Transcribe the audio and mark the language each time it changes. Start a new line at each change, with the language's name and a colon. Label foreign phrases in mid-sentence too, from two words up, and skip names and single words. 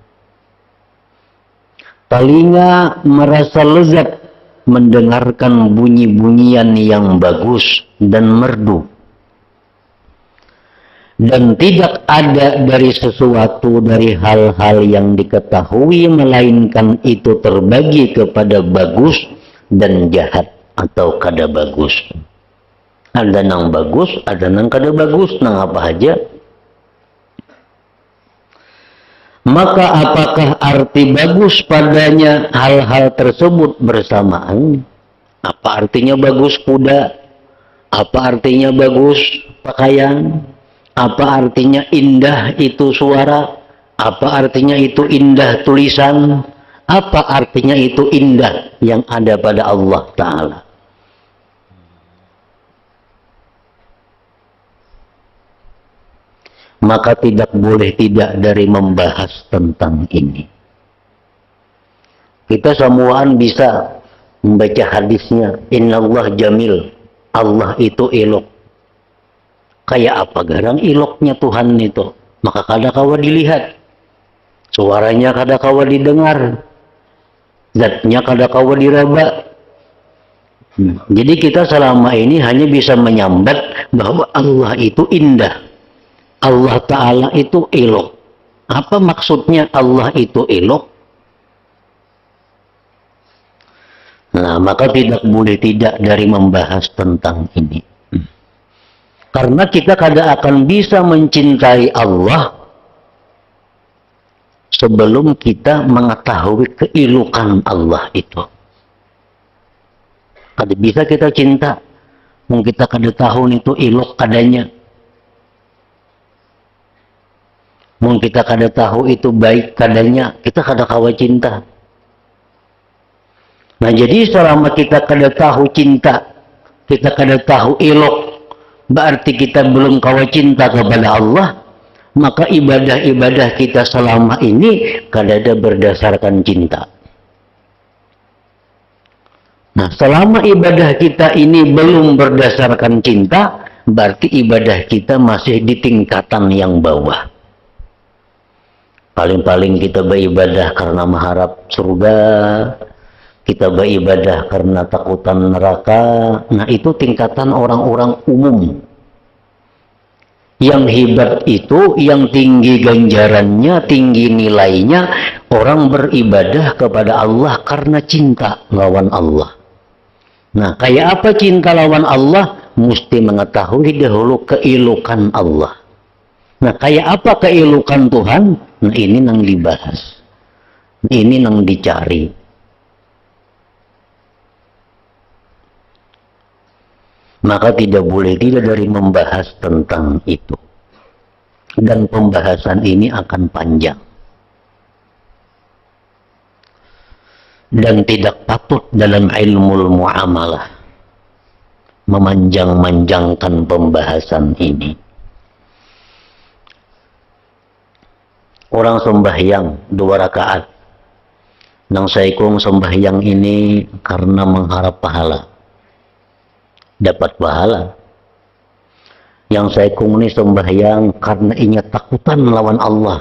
Indonesian: Telinga merasa lezat mendengarkan bunyi-bunyian yang bagus dan merdu. Dan tidak ada dari sesuatu dari hal-hal yang diketahui melainkan itu terbagi kepada bagus dan jahat atau
Banjar: kada bagus. Ada nang bagus, ada nang kada bagus, nang apa aja.
Indonesian: Maka apakah arti bagus padanya hal-hal tersebut bersamaan? Apa artinya bagus kuda? Apa artinya bagus pakaian? Apa artinya indah itu suara? Apa artinya itu indah tulisan? Apa artinya itu indah yang ada pada Allah Ta'ala? Maka tidak boleh tidak dari membahas tentang ini. Kita semuaan bisa membaca hadisnya,
Arabic: Innallah jamil,
Indonesian: Allah itu elok.
Banjar: Kayak apa garang iloknya Tuhan itu? Maka kada kawa dilihat, suaranya kada kawa didengar, zatnya kada kawa diraba.
Indonesian: Jadi kita selama ini hanya bisa menyambat bahwa Allah itu indah, Allah Ta'ala itu elok. Apa maksudnya Allah itu elok? Nah, maka tidak boleh tidak dari membahas tentang ini. Karena kita
Banjar: kada akan
Indonesian: bisa mencintai Allah sebelum kita mengetahui keilukan Allah itu.
Banjar: Kada bisa kita cinta, kita kada tahu itu ilok kadanya. Kita kada tahu itu baik kadanya, kita kada kawa cinta. Nah jadi selama kita kada tahu cinta, kita kada tahu ilok, berarti kita belum kawa cinta kepada Allah,
Indonesian: maka ibadah-ibadah kita selama ini
Banjar: kada ada
Indonesian: berdasarkan cinta. Nah selama ibadah kita ini belum berdasarkan cinta, berarti ibadah kita masih di tingkatan yang bawah. Paling-paling kita beribadah karena mengharap surga, kita beribadah karena takutan neraka. Nah itu tingkatan orang-orang umum. Yang hebat itu, yang tinggi ganjarannya, tinggi nilainya, orang beribadah kepada Allah karena cinta
Banjar: lawan Allah. Nah kayak apa cinta lawan Allah?
Indonesian: Mesti mengetahui dahulu keilukan Allah.
Banjar: Nah kayak apa keilukan Tuhan? Nah ini nang dibahas, ini nang dicari.
Indonesian: Maka tidak boleh tidak dari membahas tentang itu. Dan pembahasan ini akan panjang. Dan tidak patut dalam ilmu muamalah memanjang-manjangkan pembahasan ini. Orang sembahyang 2 rakaat.
Banjar: Nang saikung sembahyang ini karena mengharap pahala.
Indonesian: Dapat pahala.
Banjar: Yang saikung ini sembahyang karena ingat takutan melawan Allah.